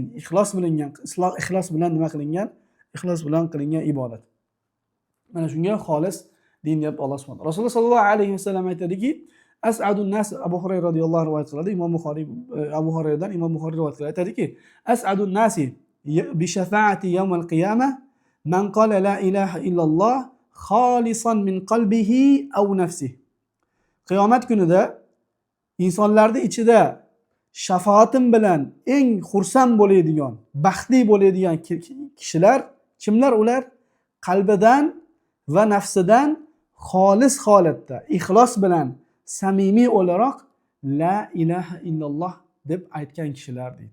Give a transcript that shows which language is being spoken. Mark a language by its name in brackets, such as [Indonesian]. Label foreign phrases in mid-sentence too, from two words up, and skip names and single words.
[Uzbek] Ixlos bilan nima qilingan? Ixlos bilan qilingan ibodat. Mana shunga xolis din deb Alloh subhanahu. Rasululloh [Arabic] صلى الله عليه وسلم [Uzbek] aytadiki, [Arabic] أسعد الناس, [Uzbek] Abu Hurayra [Arabic] رضي الله عنه [Uzbek] rivoyat qiladi. Abu Hurayradan Imom Buxoriy rivoyat qiladi. [Arabic] Aytadiki, أسعد الناس بشفاعتي يوم القيامة من قال لا إله إلا الله خالصا من قلبه أو نفسه. [Uzbek] Qiyomat kunida insonlarning ichida shafaatim bilan eng xursand bo'ladigan, baxtli bo'ladigan kishilar kimlar? Ular qalbidan va nafsidan xolis holatda, ixlos bilan samimiy o'laroq [Arabic] لا إله إلا الله [Uzbek] deb aytgan kishilar deydi.